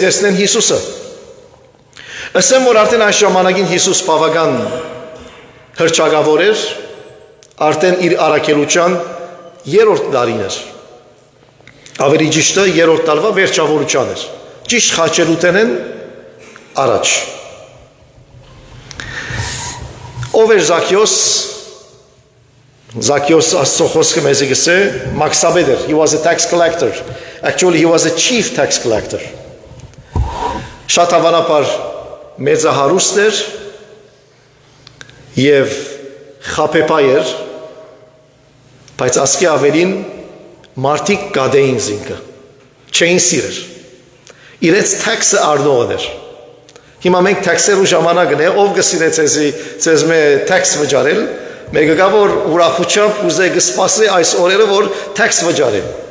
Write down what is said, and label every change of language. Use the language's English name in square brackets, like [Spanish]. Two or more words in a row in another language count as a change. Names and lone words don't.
[Armenian] տեսնեն Հիսուսը։ Ասեմ, որ արդեն այս ժամանակին Հիսուս բավական հռչակավոր էր, արդեն իր առաքելության 3-րդ տարին էր։ Ավելի ճիշտը 3-րդ տարվա վերջավորության էր։ Ճիշտ խաչելուտենեն առաջ։ Ով էր Զաքեոս։ Զաքեոս Աստծո խոսքը մեզ գսե մաքսաբեդ էր. [English] He was a tax collector. Actually, he was a chief tax collector. [Armenian] Շատ հավանաբար մեծահարուստ էր եւ խապեպայ էր, բայց ասկի ավելին մարդիկ գադեին զինքը, չէին սիրեր, իրենց թաքսը առնողն էր։ Հիմա մենք թաքսերու ժամանակն է, ով կսիրե ձեզ մե թաքս վճարել, մեկը գա որ ուրախությամբ ուզե կսպասի այս օրերը, որ թաքս վճարի։